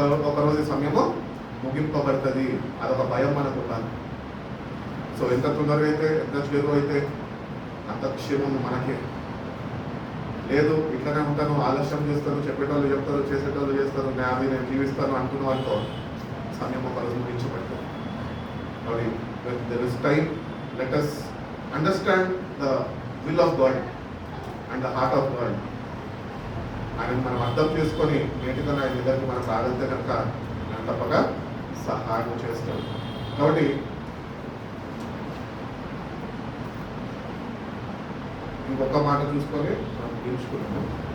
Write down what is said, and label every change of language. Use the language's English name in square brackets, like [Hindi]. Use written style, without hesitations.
[Telugu] ఒక రోజు సమయము ముగింపబడుతుంది. అదొక భయం మనకు ఉండాలి. సో ఎంత తొందరగా అయితే, ఎంత చేరువ అయితే అంత క్షేమము మనకే. లేదు ఇట్లనే ఉంటాను, ఆలస్యం చేస్తాను, చెప్పేటోళ్ళు చెప్తారు, చేసేటోళ్ళు చేస్తారు, నేను జీవిస్తాను అనుకున్న వాళ్ళతో సమయం ఒక రోజు ముగించబడుతుంది. [English] కాబట్టి there is time, let us understand the will of God and the heart of God. [Telugu] ఆయన మనం అర్థం చేసుకొని నేటిగా ఆయన దగ్గరికి మనం రాగలిగితే కనుక ఆయన తప్పగా సహాయం చేస్తాడు. కాబట్టి ఇంకొక మాట చూసుకొని మనం ముగించుకున్నాము.